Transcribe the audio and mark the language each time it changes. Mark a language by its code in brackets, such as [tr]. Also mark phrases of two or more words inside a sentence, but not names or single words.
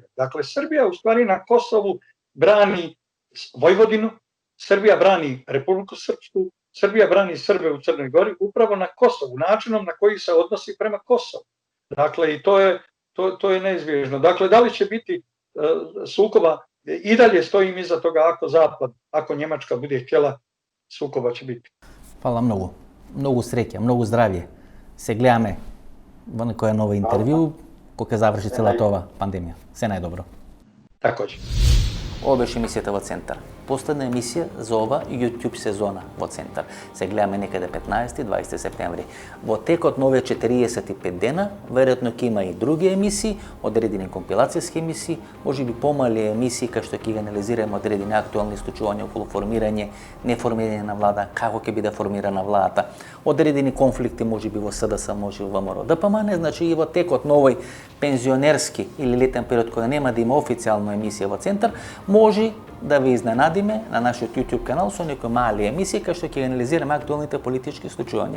[bs] Dakle, Srbija u stvari na Kosovu brani Vojvodinu, Srbija brani Republiku Srpsku, Srbija brani Srbe u Crnoj Gori upravo na Kosovu, načinom na koji se odnosi prema Kosovu. Dakle, i to je neizbježno. Dakle, da li će biti sukoba, i dalje stojim iza toga, ako Njemačka bude htjela, sukoba će biti. Hvala mnogo. Mnogo sreća, mnogo zdravlje. [mk] Se gledame во некоја нова интервју, кога заврши целата ова пандемија. Се најдобро. [bs] Također. [mk] Ова беше емисијата во Центар. Последна емисија за ова YouTube сезона во Центар. Се гледаме некаде 15-20 септември. Во текот на овие 45 дена, веројатно ќе има и други емисии, одредени компилацијски емисии, можеби помали емисии кај што ќе ги анализираме одредени актуелни случувања околу формирање, неформирање на влада, како ќе биде формирана владата, одредени конфликти можеби во СДС, можеби во ВМРО ДПМН, значи и во текот на овој пензионерски или летен период кога нема да има официјална емисија во Центар, може да ве изненадиме на нашиот YouTube канал со некои мали емисии кај што ќе анализираме актуелните политички случувања.